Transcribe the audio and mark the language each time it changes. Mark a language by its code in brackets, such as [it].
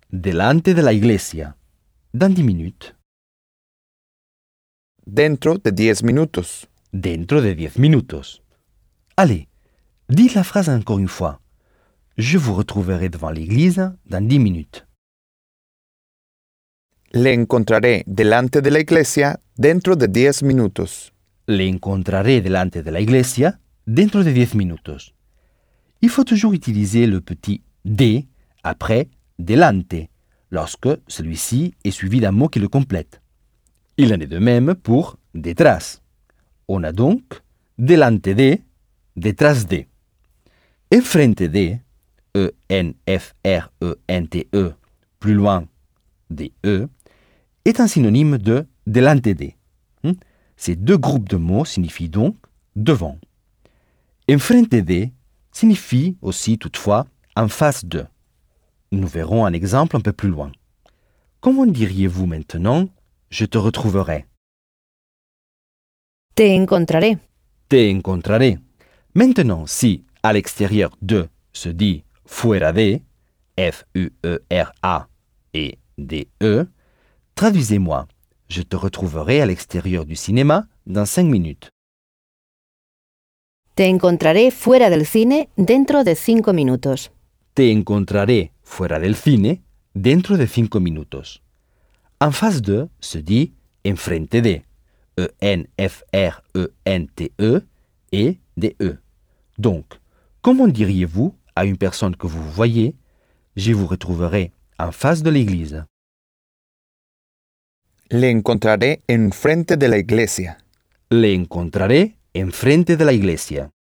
[es] Delante de la iglesia. [fr] Dans 10 minutes. [es] Dentro de 10 minutos. Dentro de 10 minutos. [fr] Allez, dites la phrase encore une fois. Je vous retrouverai devant l'église dans 10 minutes. [es] Le encontraré delante de la iglesia dentro de 10 minutos. Le encontraré delante de la iglesia dentro de 10 minutos. [fr] Il faut toujours utiliser le petit « de » après « delante » lorsque celui-ci est suivi d'un mot qui le complète. Il en est de même pour « detrás ». On a donc « delante de »,« detrás de ». « Enfrente de », « E-N-F-R-E-N-T-E », plus loin, « de », est un synonyme de « delante de ». Ces deux groupes de mots signifient donc « devant ».« Enfrente de » signifie aussi toutefois « en face de ». Nous verrons un exemple un peu plus loin. Comment diriez-vous maintenant « je te retrouverai » ?« [es] Te encontraré ».« Te encontraré ». [fr] Maintenant, si à l'extérieur « de » se dit « fuera de », F-U-E-R-A et « de », traduisez-moi, Je te retrouverai à l'extérieur du cinéma dans 5 minutes. [es] Te encontraré fuera del cine dentro de 5 minutos. Te encontraré fuera del cine dentro de 5 minutos. [fr] En face de se dit enfrente de. E-N-F-R-E-N-T-E et D-E. Donc, comment diriez-vous à une personne que vous voyez « Je vous retrouverai en face de l'église »? [es] Le encontraré en frente de la iglesia. Le encontraré en frente de la iglesia.